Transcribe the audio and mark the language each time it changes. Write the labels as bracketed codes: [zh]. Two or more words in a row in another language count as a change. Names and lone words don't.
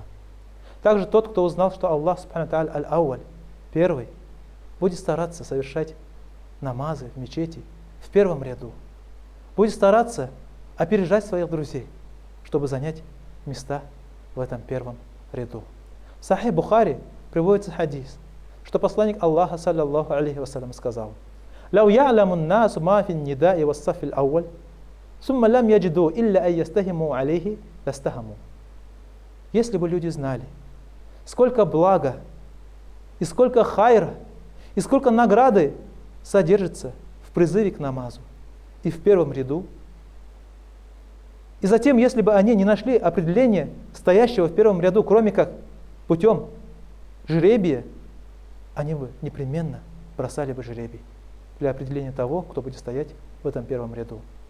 [ru] Также тот, кто узнал, что Аллах Субхану Тааля Аль-Ауаль, первый, будет стараться совершать намазы в мечети в первом ряду. Будет стараться опережать своих друзей, чтобы занять места в этом первом ряду. В Сахих Бухари приводится хадис, что посланник Аллаха, [ar] صلى الله عليه وسلم, [ru] сказал: [ar] «لو يعلم الناس ما في النداء والصف الأول ثم لم يجدوا إلا أن يستهموا عليه لاستهموا». [ru] Если бы люди знали, сколько блага, и сколько хайра, и сколько награды содержится в призыве к намазу и в первом ряду, и затем, если бы они не нашли определения стоящего в первом ряду, кроме как путем жребия, они бы непременно бросали бы жребий для определения того, кто будет стоять в этом первом ряду.